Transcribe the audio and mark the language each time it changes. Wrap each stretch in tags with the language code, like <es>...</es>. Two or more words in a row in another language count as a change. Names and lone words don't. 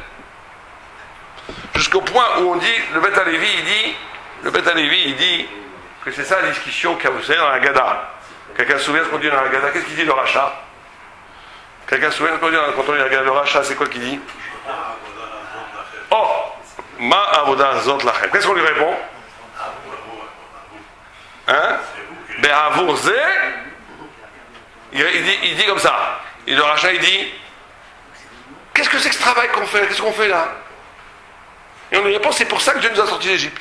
<fr>Jusqu'au point où on dit, le Beth Alevi, il dit que c'est ça la discussion qu'il y a, vous savez, dans la Gada. Quelqu'un se souvient ce qu'on dit dans la Gada? Qu'est-ce qu'il dit le rachat? Quelqu'un se souvient ce qu'on dit quand on dit la Gada? Le rachat, c'est quoi qu'il dit?</fr> <he>Oh! מה עבודה זאת לכם.</he> <fr>Qu'est-ce qu'on lui répond?</fr> <he>Hein? בעבור זה.</he> <fr>Il dit comme ça. Et le rachat, il dit, qu'est-ce que c'est que ce travail qu'on fait? Qu'est-ce qu'on fait là? Et on lui répond, c'est pour ça que Dieu nous a sortis d'Égypte.</fr>